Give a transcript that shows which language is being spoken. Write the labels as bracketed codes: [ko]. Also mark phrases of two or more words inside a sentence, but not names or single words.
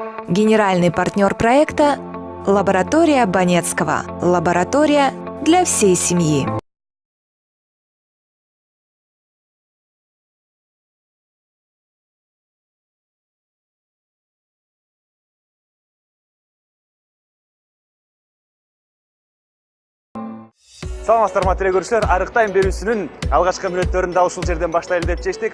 [ru] Генеральный партнер проекта – лаборатория Банецкого. Лаборатория для всей семьи. [ky] Саламатсыздар ма телекөрүүчүлөр, арыктайм берүүсүнүн алгачкы мүнөттөрүн да ушул жерден баштайлы деп чечтик.